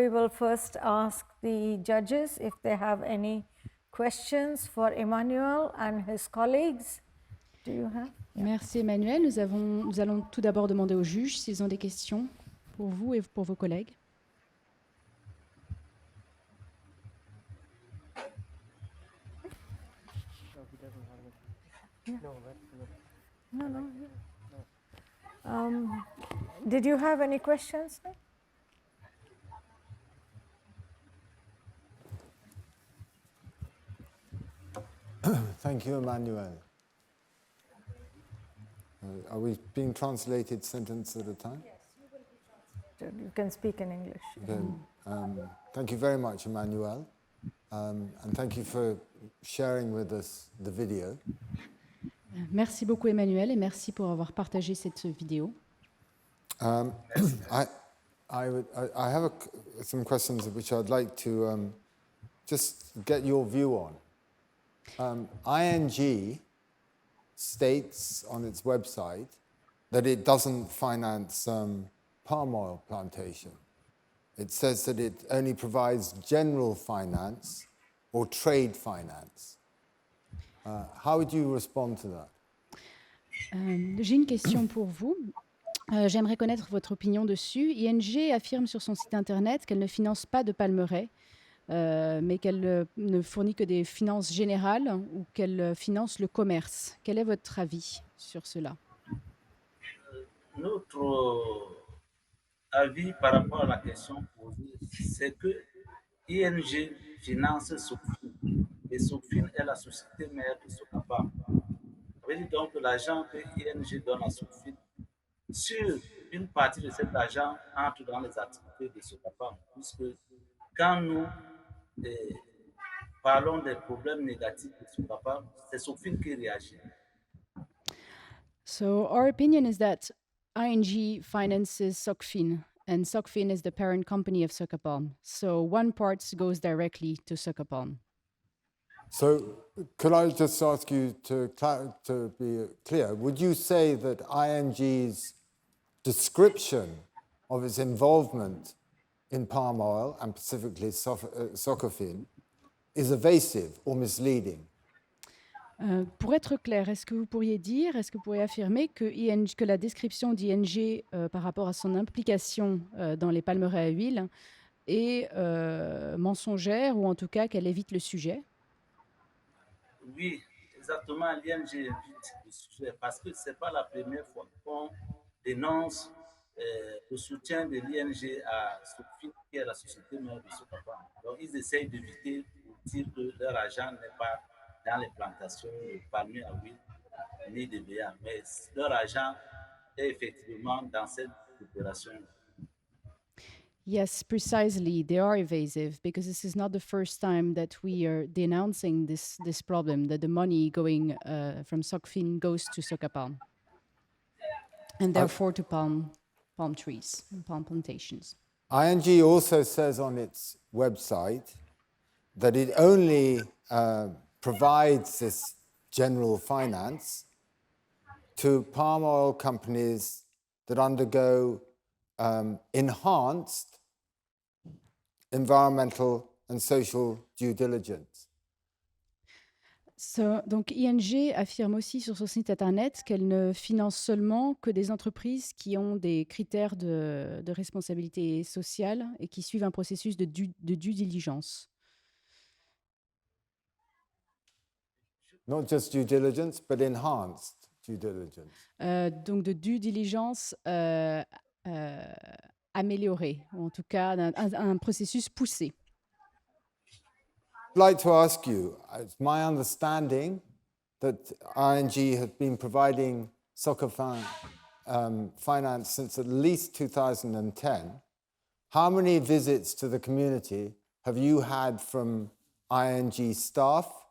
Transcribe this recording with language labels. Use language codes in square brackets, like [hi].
[en] first ask the judges if they have any questions for Emmanuel and his colleagues. Do you have? [fr] Merci Emmanuel. Nous allons tout d'abord demander aux juges s'ils ont des questions pour vous et pour vos collègues. [en] No. Did you have any questions? Thank you, Emmanuel. Are we being translated sentence at a time? Yes, you will be translated. You can speak in English. Then, thank you very much, Emmanuel, and thank you for sharing with us the video. [fr] Merci beaucoup Emmanuel et merci pour avoir partagé cette vidéo. [en] I have some questions which I'd like to just get your view on. ING states on its website that it doesn't finance palm oil plantation. It says that it only provides general finance or trade finance. How would you respond to that? [fr] J'ai une question pour vous. J'aimerais connaître votre opinion dessus. ING affirme sur son site internet qu'elle ne finance pas de palmeraies, mais qu'elle ne fournit que des finances générales ou qu'elle finance le commerce. Quel est votre avis sur cela? Notre avis par rapport à la question posée, c'est que ING finance SOCFIN et SOCFIN est la société mère de SOCAPAM. Ça veut dire donc que l'argent que ING donne à SOCFIN, sur une partie de cet argent entre dans les activités de SOCAPAM, puisque quand nous parlons des problèmes négatifs de SOCAPAM, c'est SOCFIN qui réagit. [en] So our opinion is that ING finances SOCFIN, and SOCFIN is the parent company of SOCAPAM. So one part goes directly to SOCAPAM. So could I just ask you to be clear, would you say that ING's description of its involvement in palm oil, and specifically SOCFIN, is evasive or misleading? [fr] Pour être clair, est-ce que vous pourriez affirmer que la description d'ING par rapport à son implication dans les palmeraies à huile est mensongère ou en tout cas qu'elle évite le sujet? Oui, exactement, l'ING évite le sujet parce que ce n'est pas la première fois qu'on dénonce le soutien de l'ING à SOCFIN, qui est la société mère de SOCAPAM. Donc, ils essayent d'éviter pour dire que leur argent n'est pas dans les plantations de palmiers à huile ni de béa, mais leur argent est effectivement dans cette opération. [en] Yes, precisely. They are evasive because this is not the first time that we are denouncing this problem, that the money going from SOCFIN goes to SOCAPAM and therefore to palm trees and palm plantations. ING also says on its website that it only provides this general finance to palm oil companies that undergo enhanced environmental and social due diligence. [fr] Donc ING affirme aussi sur son site internet qu'elle ne finance seulement que des entreprises qui ont des critères de responsabilité sociale et qui suivent un processus de due diligence. [en] Not just due diligence, but enhanced due diligence. [fr] Donc de due diligence améliorée, ou en tout cas un processus poussé. [en] I'd like to ask you, it's my understanding that ING has been providing soccer finance since at least 2010. How many visits to the community have you had from ING staff?